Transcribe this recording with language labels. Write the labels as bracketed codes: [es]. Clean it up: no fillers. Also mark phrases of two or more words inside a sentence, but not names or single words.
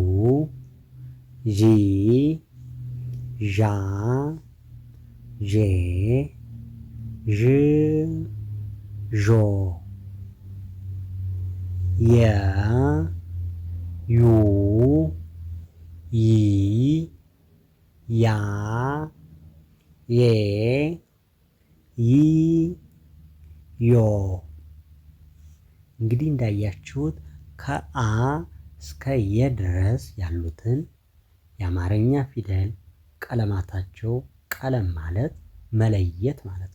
[am] ዢ ዣ ዤ ዥ ዦ የ ዩ ይ ያ ዬ ይ ዮ። እንግዲህ እንዳያችሁት ከአ እስከ የ ድረስ ያሉትን የአማርኛ ፊደል ቀለማታቸው ቀለም ማለት መለየት ማለት